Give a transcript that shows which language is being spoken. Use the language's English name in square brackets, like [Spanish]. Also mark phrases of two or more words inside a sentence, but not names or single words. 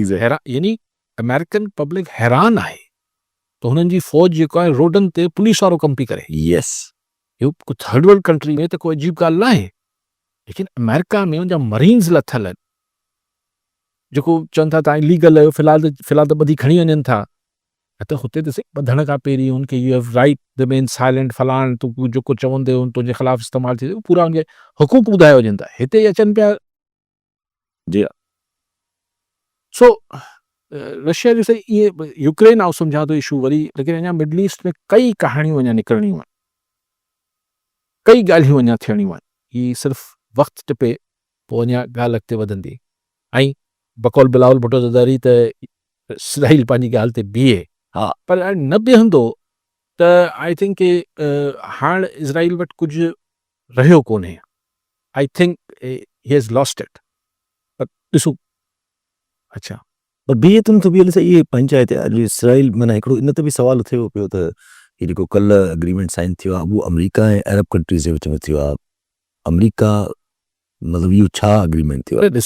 [Sindhi] हैरान यानी [English] American public [Sindhi] हैरान आहे त हुननि जी फ़ौज जेको आहे रोडनि ते पुलिस वारो कमु पई करे [English] yes [Sindhi] इहो कुझु [English] third world country [Sindhi] में त कोई अजीब ॻाल्हि न आहे लेकिन अमेरिका में उनजा मरीन्स लथल आहिनि जेको चवनि था तव्हां इलीगल आहियो फ़िलहाल त ॿधी खणी वञनि था त हुते त ॿधण खां पहिरीं हुनखे [English] you have right the main silent [Sindhi] फलाण तूं जेको चवंदे तुंहिंजे ख़िलाफ़ु इस्तेमालु थी पूरा हुनखे हुकूक ॿुधाए वञनि था हिते अचनि पिया जी सो रशिया जो सही इहे यूक्रेन आउं सम्झां थो इशू वरी लेकिन अञा [English] Middle East [Sindhi] में कई कहाणियूं अञा निकिरणियूं आहिनि कई ॻाल्हियूं अञा थियणियूं आहिनि हीअ सिर्फ़ु वक़्तु टिपे पोइ अञा ॻाल्हि अॻिते वधंदी ऐं बकौल बिलावल भुटो ज़रदारी त इसराइल पंहिंजी ॻाल्हि ते बीहे हा। पर हाणे न बीहंदो त [English] I think [Sindhi] के हाणे इज़राइल वटि कुझु रहियो कोन्हे [English] I think he has lost it [Sindhi] पर ॾिसूं अच्छा पर बीहे त नथो बीहे ॾिस इहे पंचायत अॼु इसराइल माना हिकिड़ो इन ते बि सुवाल थिए पियो त हीउ जेको कल्ह [English] agreement sign [Sindhi] थियो आहे उहो अमेरिका ऐं [English] Arab countries [Sindhi] जे विच में थियो आहे अमेरिका मतिलबु इहो छा एग्रीमेंट थियो आहे